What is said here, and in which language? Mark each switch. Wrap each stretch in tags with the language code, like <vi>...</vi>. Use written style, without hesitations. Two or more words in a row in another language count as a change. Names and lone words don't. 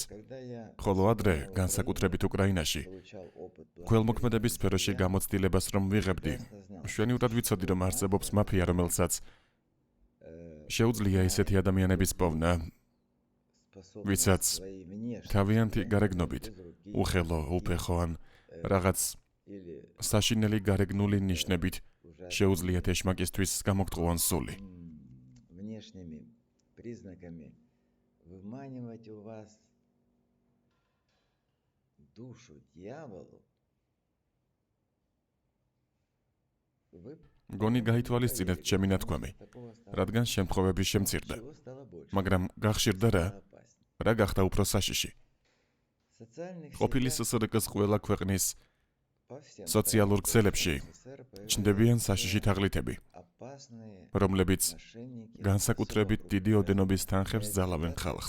<ka>ხოლო ადრე, განსაკუთრებით უკრაინაში, ქველმოქმედების სფეროში გამოცდილებას რომ ვიღებდი, მშვენივრად ვიცოდი, რომ არსებობს მაფია, რომელსაც შეუძლია ისეთი ადამიანების პოვნა, ვისაც თავიანთი გარეგნობით, უხელო, უფეხო ან რაღაც საშინელი გარეგნული ნიშნებით შეუძლიათ ეშმაკისთვის გამოგტყუონ სული.</ka> <ru>Выманивать у вас душу дьяволу.</ru> <ka>გონი გაითვალისწინეთ ჩემი ნათქვამი, რადგან შემთხვევები შემცირდა. მაგრამ გახშირდა რა გახდა უფრო საშიში. ყოფილი SSRK-ს ყველა ქვეყნის სოციალურ ქსელებში ჩნდებიან საშიში თაღლითები, რომლებიც განსაკუთრებით დიდი ოდენობის თანხებს ძალავენ ხალხს.</ka>